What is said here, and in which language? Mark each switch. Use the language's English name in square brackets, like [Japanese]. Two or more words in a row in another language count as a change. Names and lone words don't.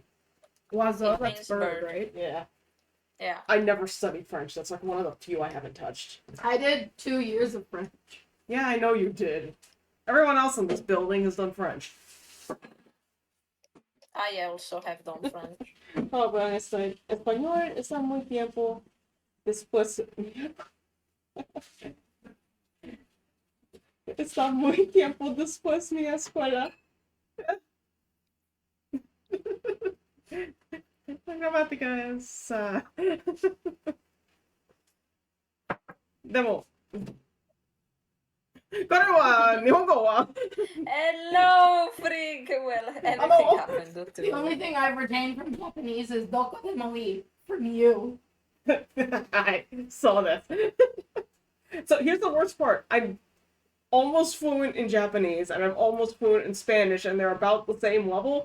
[English] Oiseau, It that's means bird, bird. right? Yeah, Yeah. I never studied French. That's like one of the few I haven't touched. I did 2 years of French. Yeah, I know you did. Everyone else in this building has done French. I also have done French. [Spanish] Oh, pero español está muy tiempo después. Está muy tiempo después mi escuela. La gramática es... [Japanese] でも、これは日本語は [English] Hello, freak. Well, everything Hello. happened to The only thing I've retained from Japanese is [Japanese] どこでもい [English] from you. I saw that. So here's the worst part. I'm almost fluent in Japanese and I'm almost fluent in Spanish, and they're about the same level.